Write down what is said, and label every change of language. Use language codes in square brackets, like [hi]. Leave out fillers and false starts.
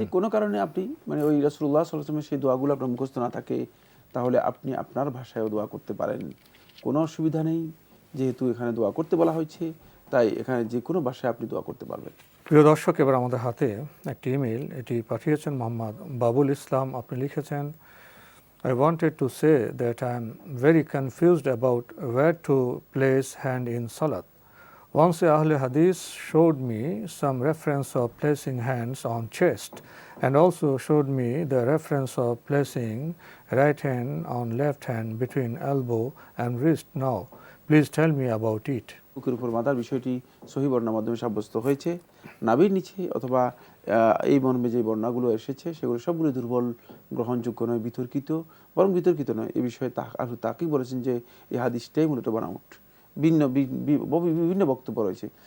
[bn] যদি কোনো কারণে আপনি মানে ওই রাসূলুল্লাহ সাল্লাল্লাহু আলাইহি ওয়াসাল্লামের সেই দোয়াগুলো আপনার মুখস্থ না থাকে, তাহলে আপনি আপনার ভাষায়ও দোয়া করতে পারেন, কোনো অসুবিধা নেই। যেহেতু এখানে দোয়া করতে বলা হয়েছে, তাই এখানে যে কোনো ভাষায় আপনি দোয়া করতে পারবেন। প্রিয় দর্শক, এবার আমাদের হাতে একটি ইমেল, এটি পাঠিয়েছেন মোহাম্মদ বাবুল ইসলাম। আপনি লিখেছেন, [en] I wanted to say that I am very confused about where to place hand in salat. Once a Ahle Hadith showed me some reference of placing hands on chest and also showed me the reference of placing right hand on left hand between elbow and wrist. Now, please tell me about it. [bn] বুকের উপর বাঁধার বিষয়টি সহিহ বর্ণনার মাধ্যমে সাব্যস্ত হয়েছে। নাভির নিচে অথবা এই মর্মে যে বর্ণনাগুলো এসেছে সেগুলো সবগুলো দুর্বল, গ্রহণযোগ্য নয়, বিতর্কিত। বরং বিতর্কিত নয়, এ বিষয়ে তাকেই বলেছেন যে এই হাদিসটাই মূলত বানাউট, বিভিন্ন বক্তব্য রয়েছে।